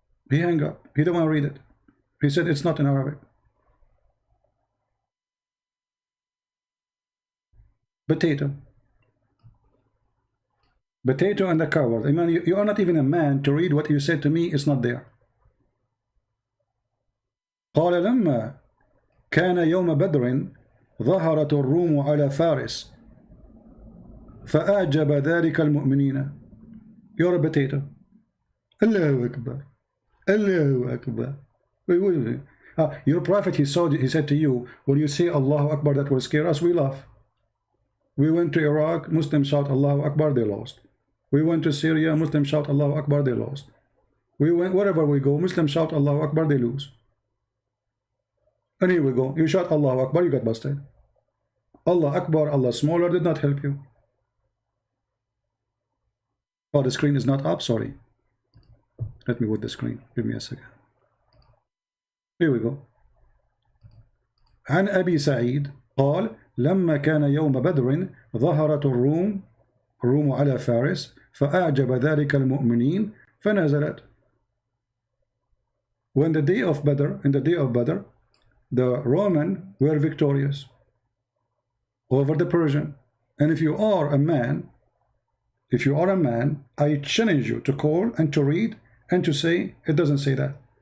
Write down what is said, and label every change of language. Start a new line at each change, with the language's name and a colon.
English: He hang up. He don't want to read it. He said it's not in Arabic. Potato and the coward. I mean, you are not even a man to read what you said to me. It's not there.
Arabic: قال لما كان يوم بدر ظهرت الروم على فارس فأعجب ذلك المؤمنين.
English: You're a potato.
Arabic: الله أكبر. الله أكبر.
English: Your prophet, he said to you, when you say Allahu Akbar, that will scare us, we laugh. We went to Iraq, Muslims shout Allahu Akbar, they lost. We went to Syria, Muslims shout Allahu Akbar, they lost. We went wherever we go, Muslims shout Allahu Akbar, they lose. And here we go, you shout Allahu Akbar, you got busted. Allah Akbar, Allah smaller did not help you. Oh, the screen is not up, sorry. Let me put the screen, give me a second. Here we go.
Arabic: عن أبي سعيد قال لما كان يوم بدر ظهرت الروم على فارس فأعجب ذلك المؤمنين فنزلت.
English: When the day of Badr, in the day of Badr, the Roman were victorious over the Persian. And if you are a man, I challenge you to call and to read and to say it doesn't say that.